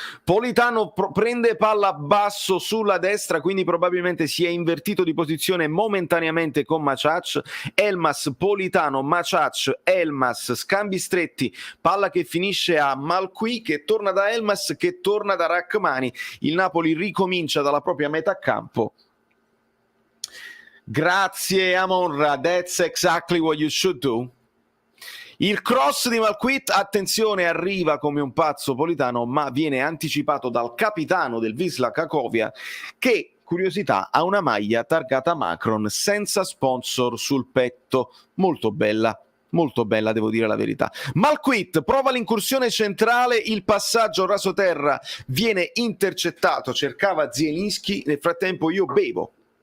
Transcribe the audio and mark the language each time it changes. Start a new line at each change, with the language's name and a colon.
Italian: Politano prende palla basso sulla destra, quindi probabilmente si è invertito di posizione momentaneamente con Maciac. Elmas, Politano, Maciac, Elmas, scambi stretti, palla che finisce a Malqui che torna da Elmas, che torna da Rachmani. Il Napoli ricomincia dalla propria metà campo.
English: Grazie Amonra, that's exactly what you should do.
Italian: Il cross di Malquit, attenzione, arriva come un pazzo Politano, ma viene anticipato dal capitano del Wisla Cracovia che, curiosità, ha una maglia targata Macron senza sponsor sul petto. Molto bella, devo dire la verità. Malquit prova l'incursione centrale, il passaggio rasoterra viene intercettato, cercava Zielinski, nel frattempo io bevo.